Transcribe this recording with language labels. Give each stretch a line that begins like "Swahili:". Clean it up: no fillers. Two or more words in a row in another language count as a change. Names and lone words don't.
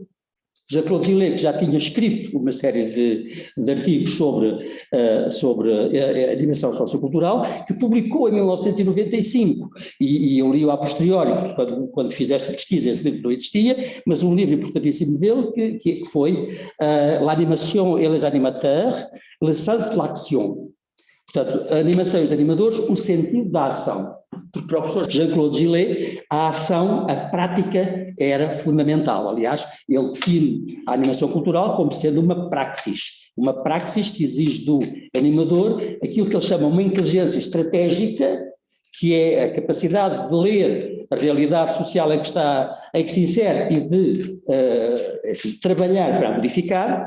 Portuguese: Jean-Claude Gillet, que já tinha escrito uma série de artigos sobre a dimensão sociocultural, que publicou em 1995, e eu li-o
Latin: a posteriori,
Portuguese: quando fiz esta pesquisa, esse livro não existia, mas um livro importantíssimo dele, que foi L'Animation et les Animateurs, le sens de l'action. Portanto, a animação e os animadores, o sentido da ação. Porque para o professor Jean-Claude Gillet, a ação, a prática era fundamental. Aliás, ele define a animação cultural como sendo uma praxis que exige do animador aquilo que ele chama uma inteligência estratégica, que é a capacidade de ler a realidade social em que se insere e de trabalhar para modificar.